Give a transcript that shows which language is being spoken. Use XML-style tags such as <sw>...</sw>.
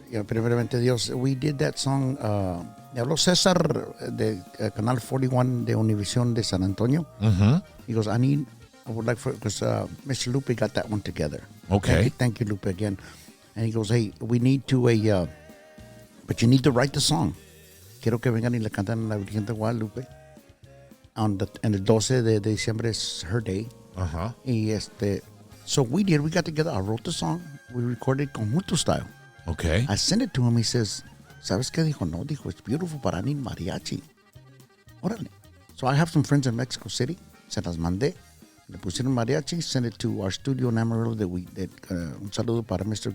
<es>primeramente Dios,</es> <en>we did that song.</en> <es>Me habló César de Canal 41 de Univision de San Antonio.</es> <en>He goes, I would like for, because Mr. Lupe got that one together. Okay. Thank you, Lupe, again. And he goes, hey, we need to, but you need to write the song.</en> <es>Quiero que vengan y le cantan a la Virgen de Guadalupe. En el 12 de diciembre</es> <en>is her day. Y so we got together, I wrote the song, we recorded conjunto style. Okay. I sent it to him, he says,</en> <es>¿sabes qué? Dijo, no,</es> <en>it's beautiful, but I need mariachi. Órale. So I have some friends in Mexico City,</en> <es>se las mandé, le pusieron mariachi,</es> <en>sent it to our studio in Amarillo,</en> <es>un saludo para Mr.</es>